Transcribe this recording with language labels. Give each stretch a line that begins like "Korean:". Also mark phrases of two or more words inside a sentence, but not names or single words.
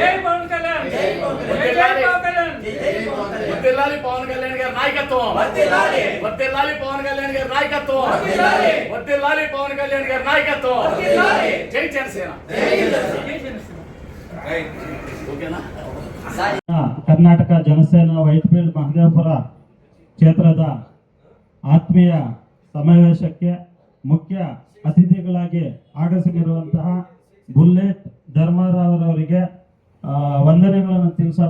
Telugu: జై పవన్ కళ్యాణ్, జై పవన్ కళ్యాణ్, జై పవన్ కళ్యాణ్, జై పవన్ కళ్యాణ్. వర్ధిల్లాలి పవన్ కళ్యాణ్ గారి నాయకత్వం, వర్ధిల్లాలి, వర్ధిల్లాలి పవన్ కళ్యాణ్ గారి నాయకత్వం, వర్ధిల్లాలి, వర్ధిల్లాలి పవన్ కళ్యాణ్ గారి నాయకత్వం, వర్ధిల్లాలి. జై జనసేన. ఓకేనా?
Kannada: ಕರ್ನಾಟಕ ಜನಸೇನಾ ವೈಟ್ಫೀಲ್ಡ್ ಮಹದೇವಪುರ ಕ್ಷೇತ್ರದ ಆತ್ಮೀಯ ಸಮಾವೇಶಕ್ಕೆ ಮುಖ್ಯ ಅತಿಥಿಗಳಾಗಿ ಆಗಮಿಸಿರುವಂತಹ ಬುಲ್ಲೆಟ್ ಧರ್ಮರಾವ್ರವರಿಗೆ ವಂದನೆಗಳನ್ನು ತಿಳಿಸೋಣ.